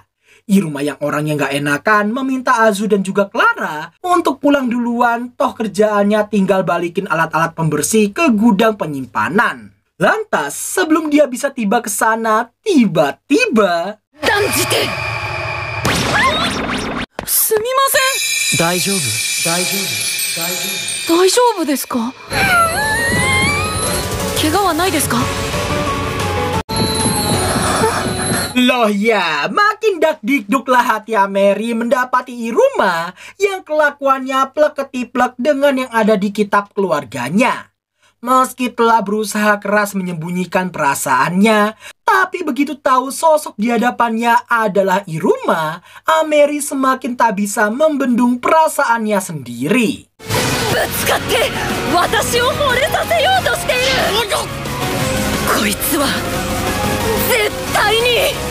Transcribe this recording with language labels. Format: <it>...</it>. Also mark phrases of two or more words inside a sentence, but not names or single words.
<id>Iruma yang orangnya gak enakan meminta Azu dan juga Clara untuk pulang duluan, toh kerjaannya tinggal balikin alat-alat pembersih ke gudang penyimpanan. Lantas, sebelum dia bisa tiba ke sana, tiba-tiba... Danjite!</id> <ja>Sumimasen! Daijoubu? 大丈夫ですか？怪我はないですか?</ja> <id>Loh ya, makin dak-dikduklah hati Ameri mendapati Iruma yang kelakuannya plek-ketiplek dengan yang ada di kitab keluarganya. Meski telah berusaha keras menyembunyikan perasaannya, tapi begitu tahu sosok di hadapannya adalah Iruma, Ameri semakin tak bisa membendung perasaannya sendiri.</id> <ja>ぶつかって、私を惚れさせようとしている! こいつは絶対に</ja>